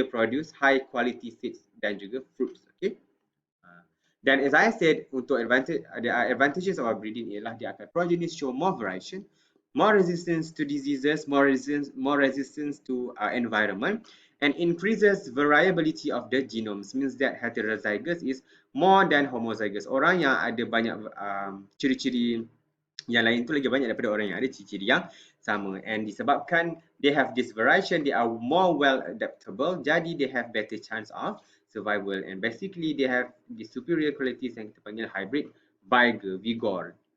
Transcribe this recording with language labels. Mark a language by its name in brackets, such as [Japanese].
[English] Dia produce high quality seeds [Malay] dan juga [English] fruits. Okay. Dan as I said, untuk advantages of breeding [Malay] ialah dia akan [English] progeny show more variation, more resistance to diseases, more resistance to environment, and increases variability of the genomes. Means that heterozygous is more than homozygous. [Malay] Orang yang ada banyak ciri-ciri yang lain tu lagi banyak daripada orang yang ada ciri-ciri yang sama. [English] And disebabkan they have this variation, they are more well adaptable, jadi they have better chance of survival, and basically they have the superior qualities [Malay] yang kita panggil [English] hybrid vigor.